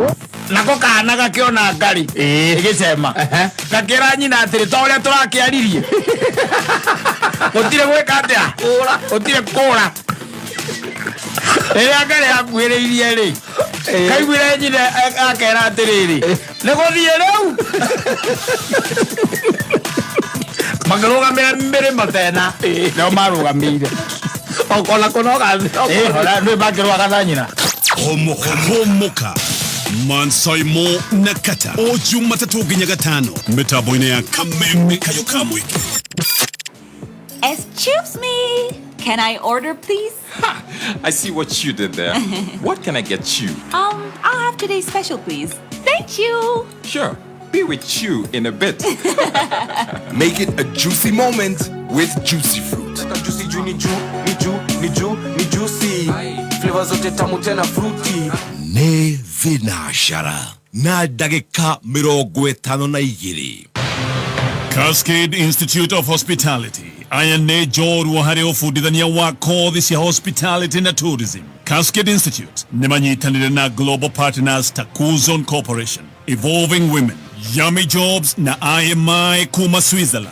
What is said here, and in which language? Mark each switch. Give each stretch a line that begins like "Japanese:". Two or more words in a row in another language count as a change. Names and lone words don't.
Kikuyu: nako kana gakĩona ngari ĩgĩcema gakĩra nyina atĩrĩ ta ũrĩa tũrakĩaririe gũtirĩ gwĩka atĩa gũtirĩ kũra rĩrĩa ngari yakuhĩrĩirie rĩ kaiguire nyina akera atĩrĩrĩ nĩ gũthiĩ rĩu makĩrũgamĩra mĩrĩmo tena nĩo marũgamĩire okona kũnoga nĩ bakĩrũaga na nyina homoka Mansaimo Nakata o Jumatatu nginya Gatano mitambo-inĩ ya Kameme Kayo ka Mũingĩ.
English: Excuse me, can I order please? Ha! I see what you did there. What can I get you? I'll have today's special please. Thank you. Sure, be with you in a bit. Make it a juicy moment with Juicy Fruit.
Swahili: Juicy juu ni juicy. Flavors zote tamu tena fruity. Ne vinashara.
Kikuyu: na ndagĩka 52. Cascade Institute of Hospitality aya nĩ njorua harĩ ũbundithania wa kothi cia hospitality na tourism. Cascade Institute nĩ manyitanĩire na
English: global partners
Kikuyu: ta Coulson Corporation, Evolving Women, Yummy Jobs na IMI kuma Switzerland.